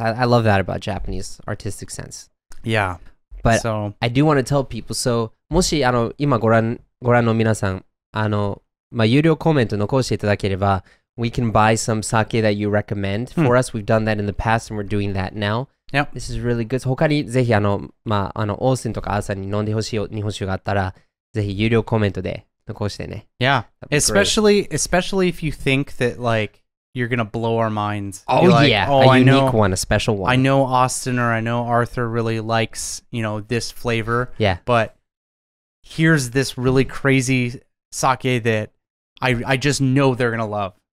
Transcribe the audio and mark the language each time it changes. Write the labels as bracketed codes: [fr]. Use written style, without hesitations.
[en] I love that about Japanese artistic sense. Yeah. But so, I do want to tell people, so [ja] もし今ご覧の皆さん有料コメント残していただければ [en] we can buy some sake that you recommend for us. We've done that in the past and we're doing that now. Yep. This is really good. [ja] 他にぜひオースティンとかアーサーに飲んでほしい日本酒があったらぜひ有料コメントで残してね。 [en] Yeah. Especially if you think that like you're gonna blow our minds. Oh like, yeah, oh, a unique one, a special one. I know Austin or I know Arthur really likes, this flavor. Yeah. But here's this really crazy sake that I just know they're gonna love.